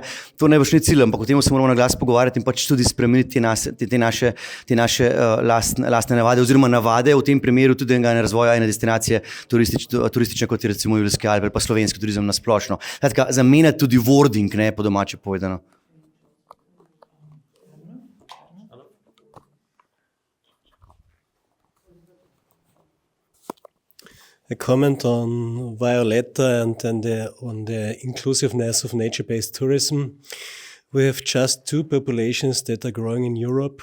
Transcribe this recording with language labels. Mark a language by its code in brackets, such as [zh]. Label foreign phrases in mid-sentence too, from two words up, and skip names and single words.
[sl] To ne bo šli cilj, ampak o tem se moramo na glas pogovarjati in pač tudi spremeniti te naše lastne navade oziroma navade v tem primeru tudi enega razvoja ene destinacije turistične, kot je recimo Julijski Alpe pa slovenski turizem na splošno. Zamenjati tudi wording, po domače povedano. [en] A comment on Violetta and on the inclusiveness of nature-based tourism. We have just two populations that are growing in Europe.